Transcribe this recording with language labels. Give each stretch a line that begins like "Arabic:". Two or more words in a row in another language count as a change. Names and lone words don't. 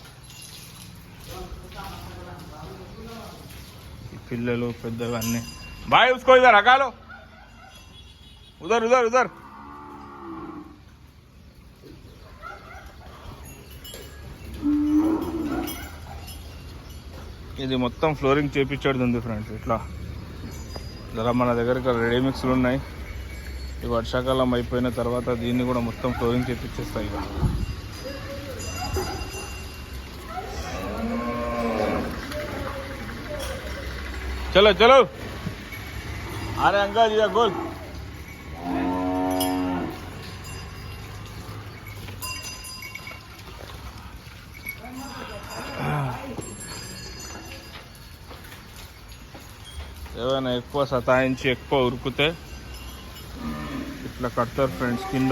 Telugu: పిల్లలు పెద్దగా అన్నీ.
Hindi: भाई उसको इधर हका लो, उधर उधर उधर.
Telugu: ఇది మొత్తం ఫ్లోరింగ్ చేపించేది ఉంది ఫ్రెండ్స్. ఇట్లా జర మన దగ్గర
English: ready mixes
Telugu: ఉన్నాయి. ఈ వర్షాకాలం అయిపోయిన తర్వాత దీన్ని కూడా మొత్తం ఫ్లోరింగ్ చేపించేస్తాయి.
Hindi: ఇక चलो चलो. अरे अंकल जी गोल.
Telugu: ఏమైనా ఎక్కువ సతాయించి ఎక్కువ ఉరుకుతే ఇట్లా కడతారు ఫ్రెండ్స్ కింద.